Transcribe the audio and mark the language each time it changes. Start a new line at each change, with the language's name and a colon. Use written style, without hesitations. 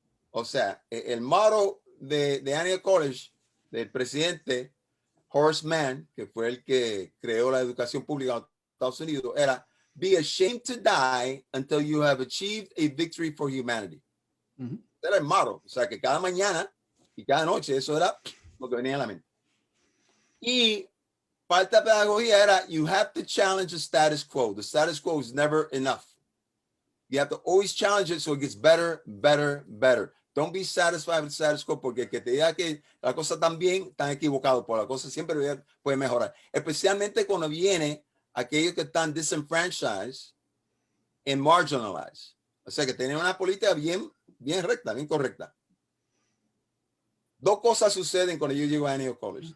Spanish: O sea, el motto de Antioch College, del presidente Horace Mann, que fue el que creó la educación pública en los Estados Unidos, era
English: be ashamed to die until you have achieved a victory for humanity.
Spanish: Era el motto. O sea, que cada mañana y cada noche eso era lo que venía a la mente. Y parte de la pedagogía era
English: you have to challenge the status quo. The status quo is never enough. You have to always challenge it so it gets better, better, better. Don't be satisfied with the status quo,
Spanish: porque que te diga que la cosa están bien, están equivocados, porque la cosa siempre puede mejorar. Especialmente cuando viene aquellos que están
English: disenfranchised and marginalized.
Spanish: O sea, que tienen una política bien recta, bien correcta. 2 cosas suceden cuando yo llego a Antioch College.